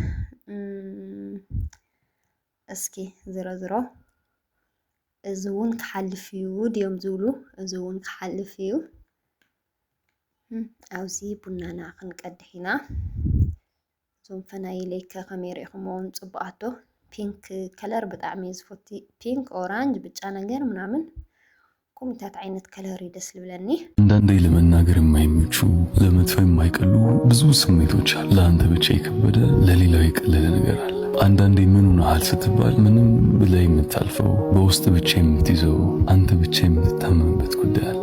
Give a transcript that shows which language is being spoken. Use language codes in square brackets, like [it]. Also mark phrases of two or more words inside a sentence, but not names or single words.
[ti] እስኪ ዝሮ እዚ እውን ክሓልፍ እዩ ድዮም ዝብሉ እዚ እውን ክሓልፍ እዩ። ኣብዚ ቡናና ክንቀድሕ ኢና። እዞም ፈናይለይ ከመይ ሪኢኹምዎም ፅቡቃቶ [en] pink color [ti] ብጣዕሚ ዝፈቲ [en] pink orange [ti] ብጫ ነገር ምናምን ኮሚታት አይነት ከለር ደስ ልብለኒ። [am] አንዳንዴ ለመናገር የማይመቹ ለመጥፎ የማይቀሉ ብዙ ስሜቶች አሉ። ለአንተ ብቻ የከበደ ለሌላው የቀለለ ነገር አለ። አንዳንዴ ምን ሆነሃል ስትባል ምንም ብለህ የምታልፈው በውስጥ ብቻ የምትይዘው አንተ ብቻ የምትታመምበት ጉዳይ አለ።